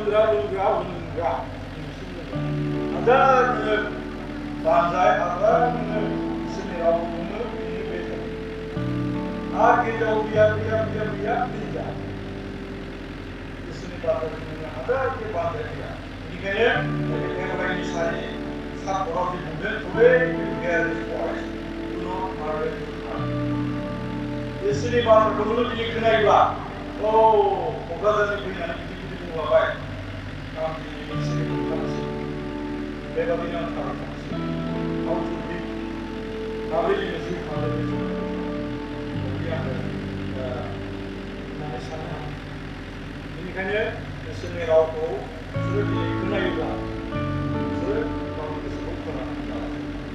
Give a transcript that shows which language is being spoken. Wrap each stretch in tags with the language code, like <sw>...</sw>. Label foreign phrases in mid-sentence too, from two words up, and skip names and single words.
<brx>हाजार नोङो बानजाय हाजार नोङो इसोरनि रावखौ नोङो बिनो बे थायो आरो गेजेराव गैया गैया इसोरनि बाथ्राखौ नोङो हाजार बे बानजाय गैया बेनिखायनो एभराइनि सानि सापर्टआव जि बुंदों</brx> <en>today you hear his voice do not harden your heart</en> <brx>इसोरनि बाथ्राखौ नोङो दिनै खोनायोब्ला क'क्राझारनि फैनानै गिदिर बुंलाबाय आं दिनै इसोरनि खोनासै बेबादिनो आं थाबाय थानोसै माबोरै जोङो जिउ खांनो बेबायदि आङो होननानै सानो आं बेनिखायनो इसोरनि रावखौ बिसोरो दिनै खोनायोब्ला बिसोरो गावनि गोसोखौ खोनानानै लानांगौ</brx>